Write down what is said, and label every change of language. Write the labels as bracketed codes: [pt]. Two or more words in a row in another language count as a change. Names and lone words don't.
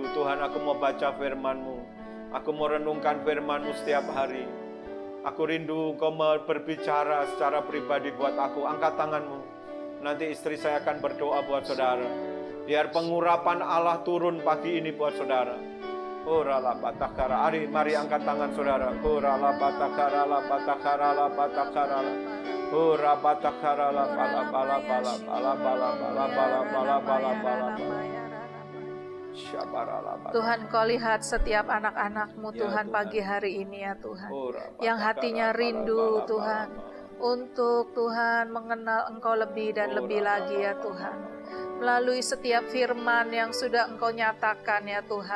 [id] Tuhan, aku mau baca firman-Mu. Aku mau renungkan firman-Mu setiap hari. Aku rindu Engkau berbicara secara pribadi buat aku. Angkat tangan-Mu. Nanti istri saya akan berdoa buat saudara. Biar pengurapan Allah turun pagi ini buat saudara. Orala batakara. Mari angkat tangan saudara. Orala batakara la batakara la batakara la. Ora batakara la bala bala bala bala bala bala bala bala bala bala. Tuhan, Kau lihat setiap anak-anak-Mu Tuhan pagi hari ini ya Tuhan, yang hatinya rindu Tuhan, untuk Tuhan mengenal Engkau lebih dan lebih lagi ya Tuhan, melalui setiap firman yang sudah Engkau nyatakan ya Tuhan.